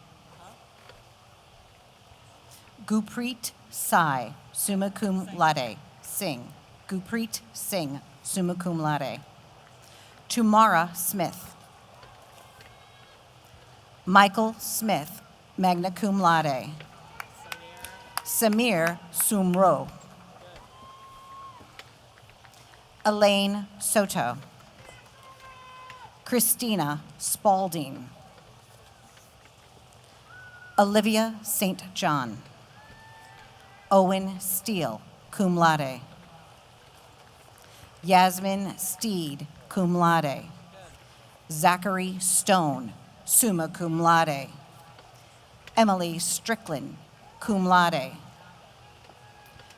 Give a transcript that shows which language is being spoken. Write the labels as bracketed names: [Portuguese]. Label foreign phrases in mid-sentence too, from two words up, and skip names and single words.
[English] Gurpreet Sai, [Latin] summa cum laude. [English] Singh. Gurpreet Singh, [Latin] summa cum laude. [English] Tumara Smith. Michael Smith, [Latin] magna cum laude. [English] Samir Sumro. Elaine Soto. Christina Spalding. Olivia St. John. Owen Steele, [Latin] cum laude. [English] Yasmin Steed, [Latin] cum laude. [English] Zachary Stone, [Latin] summa cum laude. [English] Emily Strickland, [Latin] cum laude.